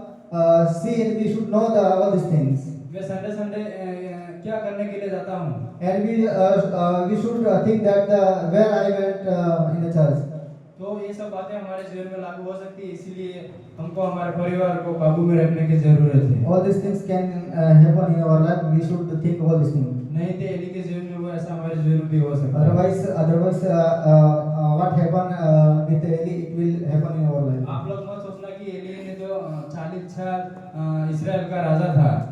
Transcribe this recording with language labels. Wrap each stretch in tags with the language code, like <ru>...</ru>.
<en>see and we should know all these things.</en> <hi>मैं Sunday Sunday क्या करने के लिए जाता हूँ,</hi> <en>And we should think that where I went in the church.</en> <hi>तो ये सब बातें हमारे जीवन में लागू हो सकती है, इसीलिए हमको हमारे परिवार को काबू में रखने की जरूरत है।</hi> <en>All these things can happen in our life. We should think all these things.</en> <hi>नहीं तो एली के जीवन में हुआ ऐसा हमारे जीवन में भी हो सकता है।</hi> <en>Otherwise, what happened with Eli, it will happen in our life.</en> <hi>आप लोग मत सोचना कि एली ने तो 40 साल इस्राएल का राजा था।</hi>